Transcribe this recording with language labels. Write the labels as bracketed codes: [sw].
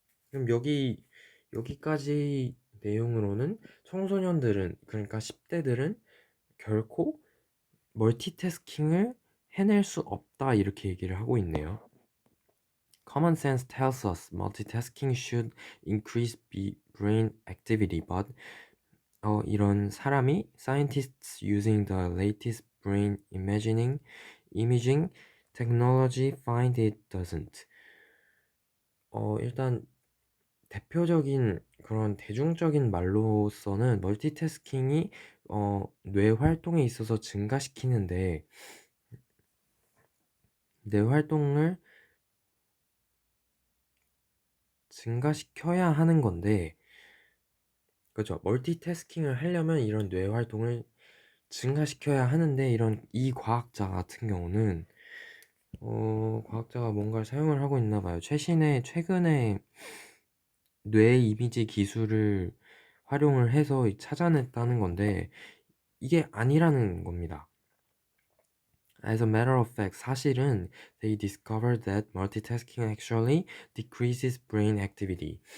[ko] 그럼 여기까지 내용으로는 청소년들은 그러니까 10대들은 결코 멀티태스킹을 해낼 수 없다 이렇게 얘기를 하고 있네요. [en] Common sense tells us multitasking should increase brain activity, but [ko] 이런 사람이 [en] scientists using the latest brain imaging technology find it doesn't. [ko] 일단 대표적인 그런 대중적인 말로서는 멀티태스킹이 뇌 활동에 있어서 증가시키는데 뇌 활동을 증가시켜야 하는 건데 그렇죠. 멀티태스킹을 하려면 이런 뇌 활동을 증가시켜야 하는데 이 과학자 같은 경우는 과학자가 뭔가를 사용을 하고 있나 봐요. 최근에 뇌 이미지 기술을 활용을 해서 찾아냈다는 건데 이게 아니라는 겁니다. [en] As a matter of fact, [ko] 사실은 [en] they discovered that multitasking actually decreases brain activity.